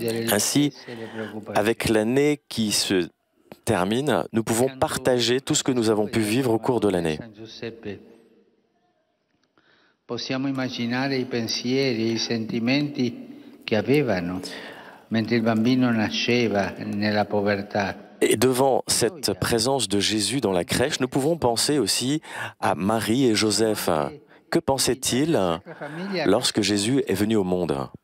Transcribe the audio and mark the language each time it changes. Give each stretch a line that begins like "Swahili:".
French: Ainsi, avec l'année qui se termine, nous pouvons partager tout ce que nous avons pu vivre au cours de l'année.
Italian: Possiamo immaginare i pensieri e i sentimenti che avevano mentre il bambino nasceva nella povertà.
French: Et devant cette présence de Jésus dans la crèche, nous pouvons penser aussi à Marie et Joseph. Que pensaient-ils lorsque Jésus est venu au monde?